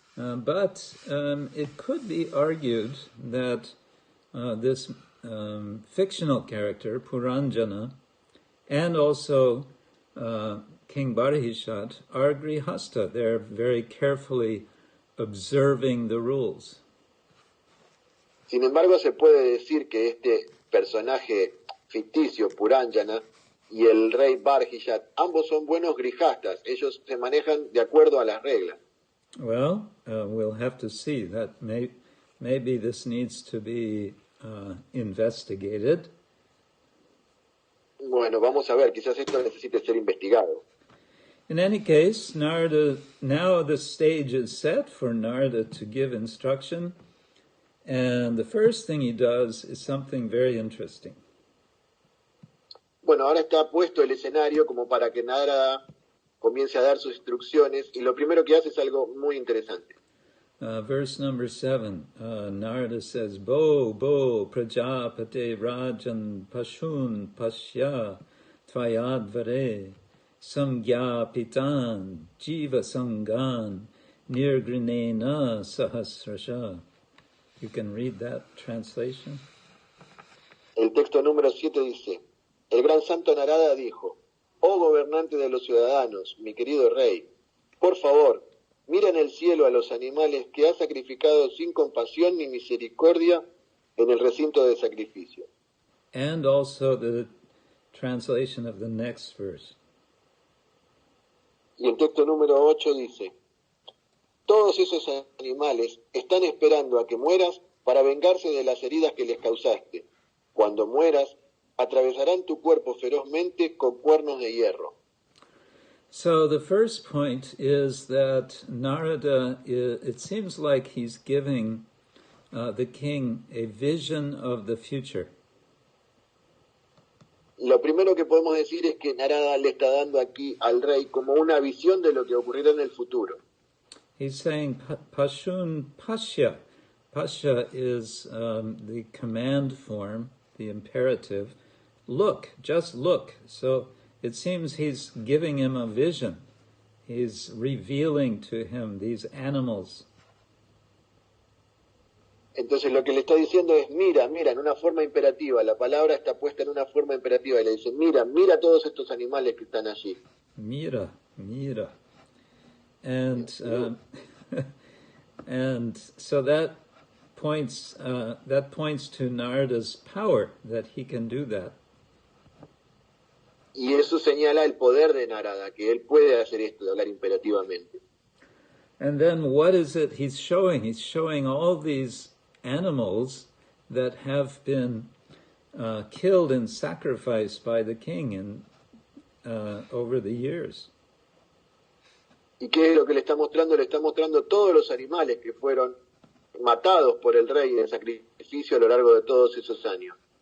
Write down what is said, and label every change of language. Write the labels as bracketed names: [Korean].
[English] But it could be argued that this fictional character, Puranjana, and also King Barahishat are grihasta. They're very carefully observing the rules. [Spanish] Sin embargo, se puede decir que este personaje ficticio, Puranjana, y el rey Barahishat, ambos son buenos grijastas. Ellos se manejan de acuerdo a las reglas. [English] Well, we'll have to see. That maybe this needs to be investigated. [Spanish] Bueno, vamos a ver, quizás esto necesite ser investigado. [English] In any case, Narada, now the stage is set for Narada to give instruction, and the first thing he does is something very interesting. [Spanish] Bueno, ahora está puesto el escenario como para que Narada comience a dar sus instrucciones, y lo primero que hace es algo muy interesante. [English] Verse number 7, Narada says, [Sanskrit] Bo, Prajapate Rajan Pashun Pashya Tvayadvare Samgya Pitan Jiva Sangan Nirgrinena Sahasrasha. [English] You can read that translation. [Spanish] El texto número 7 dice: el gran santo Narada dijo: oh gobernante de los ciudadanos, mi querido rey, por favor, mira en el cielo a los animales que has sacrificado sin compasión ni misericordia en el recinto de sacrificio. [English] And also the translation of the next verse. [Spanish] Y el texto número 8 dice: todos esos animales están esperando a que mueras para vengarse de las heridas que les causaste. Cuando mueras, atravesarán tu cuerpo ferozmente con cuernos de hierro. [English] So the first point is that Narada, it seems like he's giving the king a vision of the future. [Spanish] Lo primero que podemos decir es que Narada le está dando aquí al rey como una visión de lo que ocurrirá en el futuro. [English] He's saying [Sanskrit] Pashun Pashya. [English] Pashya is the command form, the imperative. Look, just look. So it seems he's giving him a vision. He's revealing to him these animals. [Spanish] Entonces lo que le está diciendo es mira, en una forma imperativa. La palabra está puesta en una forma imperativa y le dice mira todos estos animales que están allí. Mira. [English] And and so that points to Narada's power, that he can do that. [Spanish] Y eso señala el poder de Narada, que él puede hacer esto, de hablar imperativamente. [English] And then what is it he's showing? He's showing all these animals that have been killed and sacrificed by the king over the years. [Spanish] ¿Y qué es lo que le está mostrando? Le está mostrando todos los animales que fueron matados por el rey en sacrificio a lo largo de todos esos años.